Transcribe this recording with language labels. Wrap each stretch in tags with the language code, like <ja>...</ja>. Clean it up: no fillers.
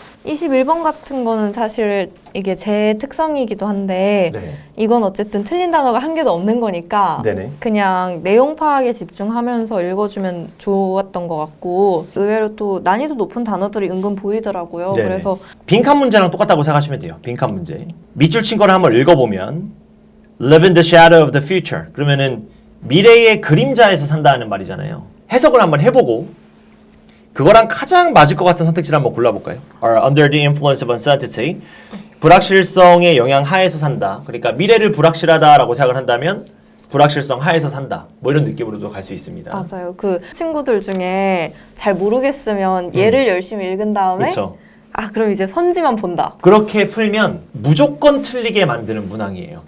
<ko>21번 같은 거는 사실 이게 제 특성이기도 한데 네. 이건 어쨌든 틀린 단어가 한 개도 없는 거니까 네네. 그냥 내용 파악에 집중하면서 읽어주면 좋았던 것 같고 의외로 또 난이도 높은 단어들이 은근 보이더라고요. 네네. 그래서 빈칸 문제랑 똑같다고 생각하시면 돼요. 빈칸 문제. 밑줄 친 거를 한번 읽어보면</ko> <en>live in the shadow of the future.</en> <ko>그러면은 미래의 그림자에서 산다는 말이잖아요. 해석을 한번 해보고 그거랑 가장 맞을 것 같은 선택지를 한번 골라볼까요?</ko> <en>Are under the influence of uncertainty.</en> <ko>불확실성의 영향 하에서 산다. 그러니까 미래를 불확실하다라고 생각을 한다면 불확실성 하에서 산다. 뭐 이런 느낌으로도 갈 수 있습니다. 맞아요. 그 친구들 중에 잘 모르겠으면 얘를 열심히 읽은 다음에 그렇죠. 그럼 이제 선지만 본다. 그렇게 풀면 무조건 틀리게 만드는 문항이에요.</ko>